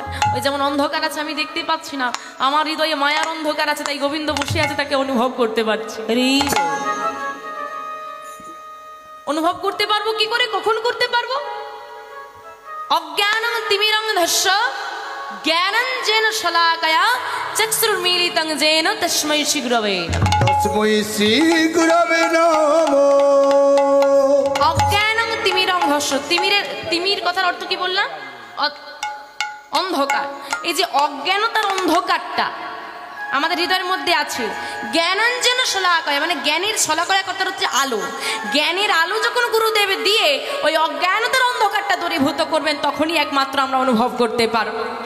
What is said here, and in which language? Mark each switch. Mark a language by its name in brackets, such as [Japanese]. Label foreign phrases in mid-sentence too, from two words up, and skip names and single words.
[Bangla] ওই যেমন অন্ধকার আছে আমি দেখতে পাচ্ছি না, আমার হৃদয়ে মায়ার অন্ধকার আছে, তাই গোবিন্দ বসে আছে, তাকে অনুভব করতে পারছি। অনুভব করতে পারবো কি করে, কখন করতে পারবো? [Sanskrit] অজ্ঞানং তিমিরং ধস্য জ্ঞানঞ্জেন শলাকয়া চক্ষুর্মীলিতং যেন তস্मै শ্রী গুরবে নমঃ। তস্मै শ্রী গুরবে নমঃ। অজ্ঞানং তিমিরং ধস্য, [Bangla] তিমির কথার অর্থ কি বললাম? অন্ধকার। এই যে অজ্ঞানতার অন্ধকারটা আমাদের হৃদয়ের মধ্যে আছে, [Sanskrit] জ্ঞানাঞ্জন শলাকয়া, [Bangla] মানে জ্ঞানের শলাকয়া কথার হচ্ছে আলো। জ্ঞানের আলো যখন গুরুদেব দিয়ে ওই অজ্ঞানতার অন্ধকারটা দূরীভূত করবেন, তখনই একমাত্র আমরা অনুভব করতে পারবো।